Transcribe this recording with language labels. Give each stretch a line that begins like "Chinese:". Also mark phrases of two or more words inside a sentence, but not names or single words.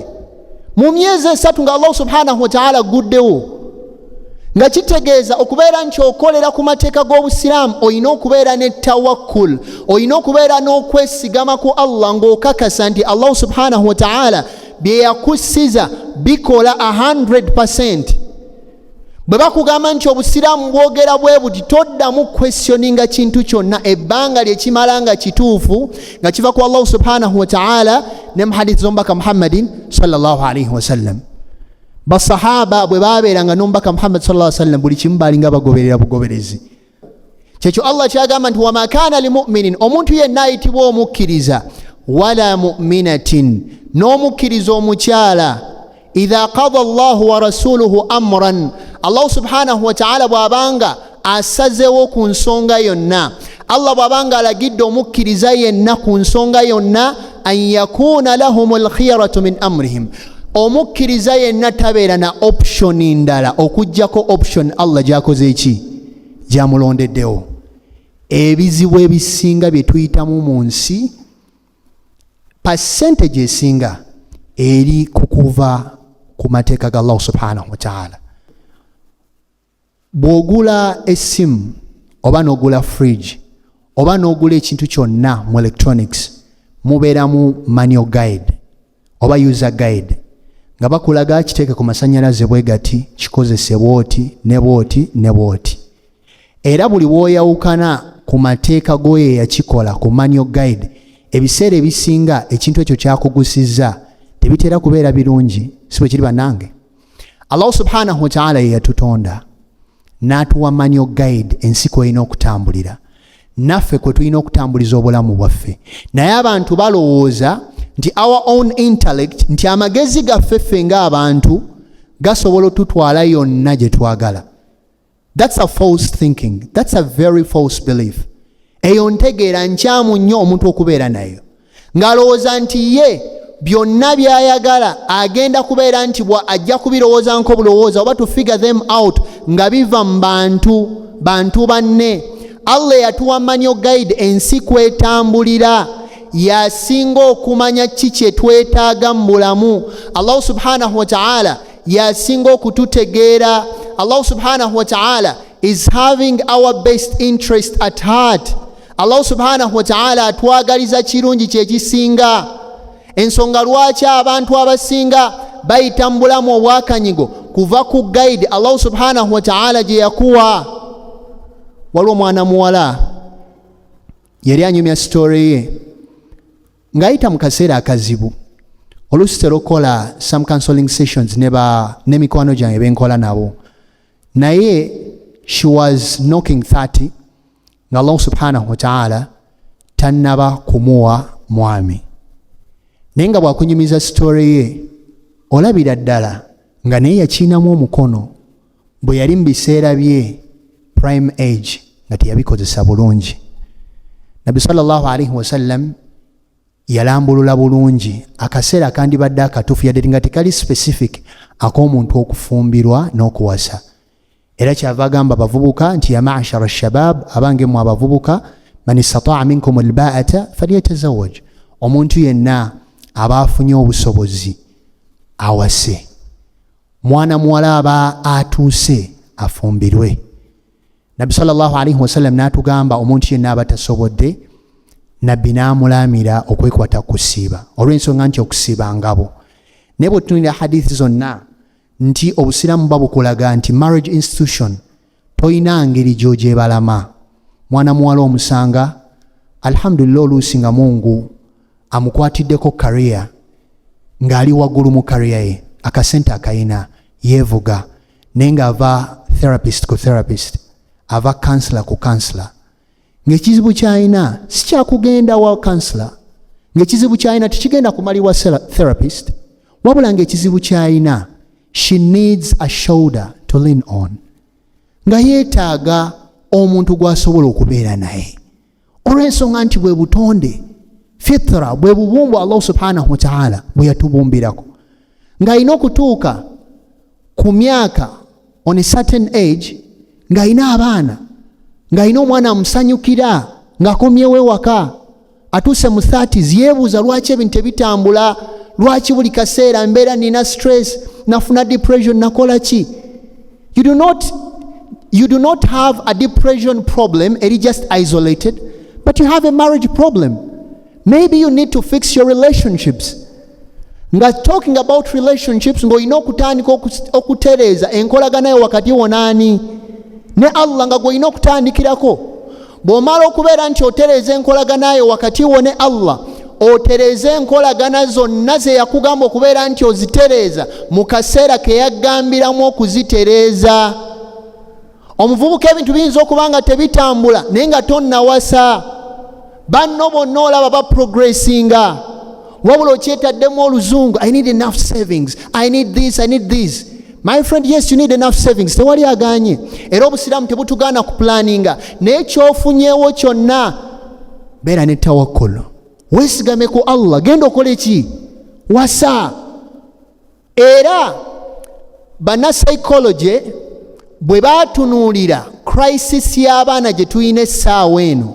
Ganda: Mu myezi 3 nga Allah
Arabic: سبحانه وتعالى
Ganda: guddewo, nga kitegeeza okubeera nti okolera ku mateeka g'Obusiraamu olina okubeera ne tawakkul, olina okubeera n'okwesigama ku Allah ng'okakasa nti Allah
Arabic: سبحانه وتعالى
Ganda: bye yakussiza bikola 100%. bwe bakugamba nti obusiraamu bwogera bwe buti toddamu questioninga kintu kyonna ebbanga lyekimala nga kituufu nga kiva ku Allah
Arabic: سبحانه وتعالى
Ganda: ne mu hadith z'omubaka Muhammadin
Arabic: صلى الله عليه وسلم.
Ganda: Basahaba bwe babeeranga n'omubaka Muhammad
Arabic: صلى الله عليه وسلم
Ganda: buli kimu balinga bagoberera bugoberezi. Kyekyo Allah kyagamba nti
Arabic: وما كان لمؤمن,
Ganda: omuntu yenna ayitibwa omukkiriza,
Arabic: ولا مؤمنة,
Ganda: n'omukkiriza omukyala,
Arabic: إذا قضى الله ورسوله أمرا,
Ganda: Allah
Arabic: سبحانه وتعالى
Ganda: bwabanga asazewo ku nsonga yonna, Allah bwabanga alagidde omukkiriza yenna ku nsonga yonna,
Arabic: أن يكون لهم الخيرة من أمرهم,
Ganda: omukkiriza yenna tabeera na option ndala okujjako option Allah gyakoze eki, gyamulondeddewo. Ebizibu ebisinga bye tuyitamu mu nsi, percentage esinga eri kukuva ku mateeka ga Allah
Arabic: سبحانه وتعالى.
Ganda: Bw'ogula essimu oba n'ogula fridge oba n'ogula ekintu kyonna mu electronics, mubeeramu
English: manual guide
Ganda: oba
English: user guide
Ganda: nga bakulaga kiteeke ku masannyalaze bwe gati, kikozese bwoti ne bwoti ne bwoti. Era buli w'oyawukana ku mateeka goye yakikola ku
English: manual guide,
Ganda: ebiseera ebisinga ekintu ekyo kyakugusizza tebitera kubeera birungi, si bwe kiri bannange. Allah
Arabic: سبحانه وتعالى
Ganda: ye yatutonda n'atuwa
English: manual guide
Ganda: ensi kw'erina okutambulira, naffe kwe tulina okutambuliza obulamu bwaffe. Naye abantu balowooza nti
English: our own intellect,
Ganda: nti amagezi gaffe ffe ng'abantu gasobola otutwala yonna gye twagala.
English: That's a false thinking. That's a very false belief.
Ganda: Eyo ntegeera nkyamu nnyo omuntu okubeera nayo, ng'alowooza nti ye byonna by'ayagala agenda kubeera nti ajja kubirowooza nko bulowooza oba
English: to figure them out
Ganda: nga biva mu bantu banne. Allah yatuwa
English: manual guide
Ganda: ensi kwetambulira, yasinga okumanya ki kye twetaaga mu bulamu. Allah
Arabic: سبحانه وتعالى
Ganda: yasinga okututegeera.
English: Allah
Arabic: سبحانه وتعالى
English: is having our best interest at heart.
Ganda: Allah
Arabic: سبحانه وتعالى
Ganda: atwagaliza kirungi kyekisinga. Ensonga lwaki abantu abasinga bayita mu bulamu obwakanyigo kuva ku guide Allah
Arabic: سبحانه وتعالى
Ganda: gye yakuwa. Waliwo mwana muwala yali anyumya story ye ng'ayita mu kaseera akazibu. Oluusi terukola
English: some counseling sessions
Ganda: ne mikwano gyange benkola nabo, naye
English: she was knocking 30
Ganda: nga Allah
Arabic: سبحانه وتعالى
Ganda: tannaba kumuwa mwami. Naye nga bwakunyumiza story ye olabira ddala nga naye yakiinamu omukono bwe yali mu biseera bye
English: prime age
Ganda: nga teyabikozesa bulungi. Nabbi
Arabic: صلى الله عليه وسلم
Ganda: yalambulula bulungi akaseera kandibadde akatuufu yadde nga tekali specific ak'omuntu okufumbirwa n'okuwasa. Era kyava agamba abavubuka nti
Arabic: يا معشر الشباب,
Ganda: abange mu abavubuka,
Arabic: من استطاع منكم الباءة فليتزوج,
Ganda: omuntu yenna aba afunye obusobozi awase. Mwana muwala aba atuuse afumbirwe. Nabbi
Arabic: صلى الله عليه وسلم
Ganda: n'atugamba omuntu yenna aba tasobodde, nabbi n'amulamira okwekwata kusiiba, olw'ensonga nti okusiiba ngabo. Naye bwe tutunira hadithi zonna nti obusiraamu babukulaga nti
English: marriage institution
Ganda: toyina ngeri gy'ogyebalama. Mwana muwala omusanga alhamdulillah oluusi nga Mungu amukwatiddeko career ng'ali waggulu mu career ye, akasente akayina, yeevuga, naye ng'ava therapist ku therapist, ava counselor ku counselor. Ng'ekizibu ky'alina si kyakugenda wa counselor, ng'ekizibu ky'alina tekigenda kumalibwa therapist, wabula ng'ekizibu ky'alina
English: she needs a shoulder to lean on,
Ganda: nga yeetaaga omuntu gw'asobola okubeera naye. Olw'ensonga nti bwe butonde, fitra, bwe bubumbu Allah
Arabic: سبحانه وتعالى
Ganda: bwe yatubumbirako, ng'alina okutuuka ku myaka
English: on a certain age,
Ganda: ng'alina abaana, ng'alina omwana amusanyukira, ng'akomyewo ewaka, atuuse mu 30s, yeebuuza lwaki ebintu tebitambula, lwaki buli kaseera mbeera nina stress, nafuna depression, nakola ki?
English: You do not have a depression problem, it is just isolated, but you have a marriage problem. Maybe you need to fix your relationships.
Ganda: nga
English: talking about relationships
Ganda: ng'olina okutandika okutereeza enkolagana yo wakati wonani ne Allah nga gw'olina okutandikirako. Bw'omala okubeera nti otereeza enkolagana yo wakati wo ne Allah, otereeza enkolagana zonna ze yakugamba okubeera nti ozitereeza mu kaseera ke yaggambiramu okuzitereeza. Omuvubuka ebintu biyinza okuba nga tebitambula naye nga tonnawasa, banno bonna olaba baprogressinga, wabula okyetaddemu oluzungu,
English: I need enough savings, I need this, I need this. My friend, yes, you need enough savings,
Ganda: tewali aganye. Era obusiraamu tebutugaana ku planninga, naye kyofunyeewo kyonna beera ne tawakkul, weesigame ku Allah, genda okole ki? Wasa. Era bana psychology bwe batunuulira crisis y'abaana gye tulina essaawa eno